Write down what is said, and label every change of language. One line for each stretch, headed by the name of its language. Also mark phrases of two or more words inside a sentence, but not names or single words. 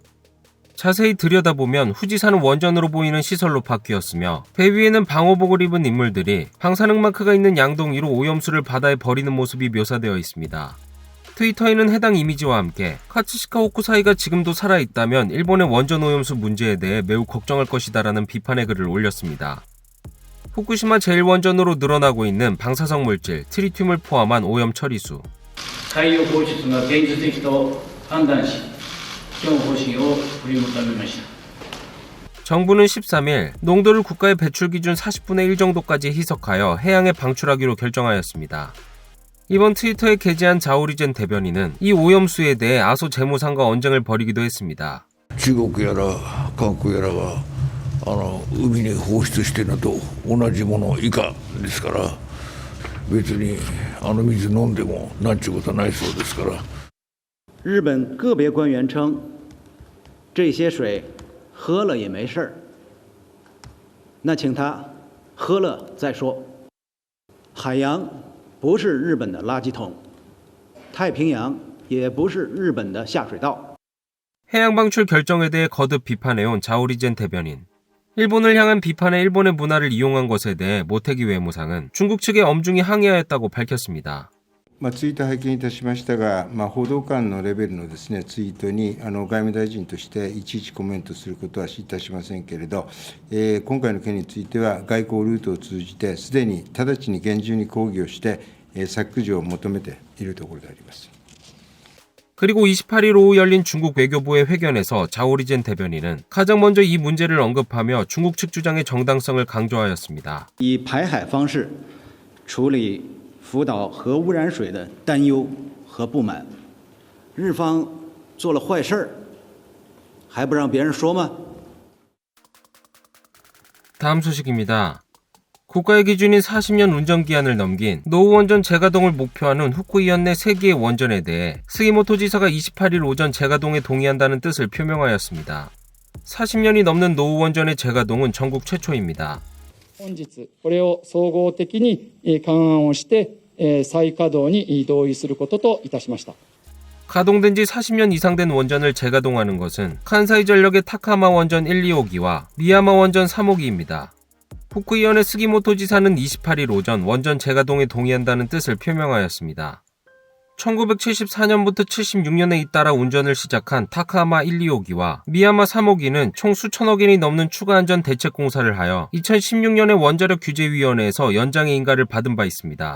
Korean: 자세히 들여다보면 후지산은 원전으로 보이는 시설로 바뀌었으며 배 위에는 방호복을 입은 인물들이 방사능 마크가 있는 양동이로 오염수를 바다에 버리는 모습이 묘사되어 있습니다. 트위터에는 해당 이미지와 함께 카츠시카 호쿠사이가 지금도 살아있다면 일본의 원전 오염수 문제에 대해 매우 걱정할 것이다라는 비판의 글을 올렸습니다. 후쿠시마 제1원전으로 늘어나고 있는 방사성 물질 트리튬을 포함한 오염 처리수.
Japanese: 海洋放出が現実的と判断し基本方針を取りまとめました。
Korean: 정부는 13일 농도를 국가의 배출 기준 40분의 1 정도까지 희석하여 해양에 방출하기로 결정하였습니다. 이번 트위터에 게재한 자오리젠 대변인은 이 오염수에 대해 아소 재무상과 언쟁을 벌이기도 했습니다.
Japanese: 中国やら韓国やらが海に放出してるのと同じもの以下ですから別に水飲んでもなんちゅうことはないそうですから。
Chinese: 日本个别官员称，这些水喝了也没事儿。那请他喝了再说。海洋不是日本的垃圾桶，太平洋也不是日本的下水道。
Korean: 해양 방출 결정에 대해 거듭 비판해온 자오리젠 대변인. 일본을 향한 비판에 일본의 문화를 이용한 것에 대해 모테기 외무상은 중국 측에 엄중히 항의하였다고 밝혔습니다.
Japanese: ツイート拝見いたしましたが、報道官のレベルのですねツイートに外務大臣としていちいちコメントすることはいたしませんけれど、今回の件については外交ルートを通じてすでに直ちに厳重に抗議をして削除を求めているところであります。
Korean: 그리고 28일 오후 열린 중국 외교부의 회견에서 자오리젠 대변인은 가장 먼저 이 문제를 언급하며 중국 측 주장의 정당성을 강조하였습니다.
Chinese: 以排海方式处理福岛核污染水的担忧和不满，日方做了坏事儿，还不让别人说吗？
Korean: 다음 소식입니다. 국가의 기준인 40년 운전기한을 넘긴 노후원전 재가동을 목표하는 후쿠이현 내 3개의 원전에 대해 스기모토 지사가 28일 오전 재가동에 동의한다는 뜻을 표명하였습니다. 40년이 넘는 노후원전의 재가동은 전국 최초입니다.
Japanese: 本日これを総合的に勘案をして再稼働に同意することといたしました。
Korean: 가동된 지 40년 이상 된 원전을 재가동하는 것은 칸사이 전력의 타카마 원전 1, 2호기와 미야마 원전 3호기입니다. 후쿠이현의 스기모토 지사는 28일 오전 원전 재가동에 동의한다는 뜻을 표명하였습니다. 1974년부터 76년에 잇따라 운전을 시작한 타카마 1, 2호기와 미야마 3호기는 총 수천억 엔이 넘는 추가 안전 대책 공사를 하여 2016년에 원자력 규제위원회에서 연장의 인가를 받은 바 있습니다.